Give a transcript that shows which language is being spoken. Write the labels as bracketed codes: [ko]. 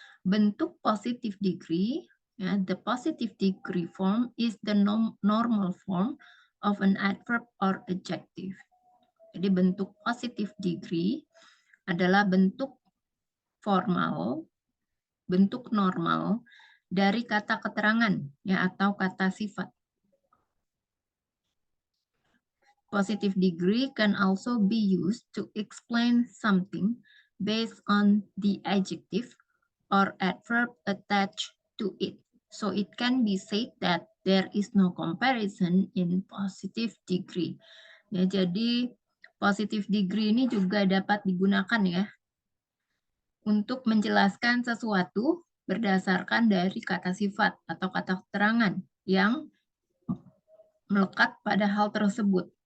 [id] Bentuk [en] positive degree, ya, the positive degree form is the normal form of an adverb or adjective. [id] Jadi bentuk positive degree adalah bentuk formal, bentuk normal dari kata keterangan ya atau kata sifat. [en] Positive degree can also be used to explain something based on the adjective or adverb attached to it. So it can be said that there is no comparison in positive degree. [id] Ya, jadi positive degree ini juga dapat digunakan ya untuk menjelaskan sesuatu berdasarkan dari kata sifat atau kata keterangan yang melekat pada hal tersebut.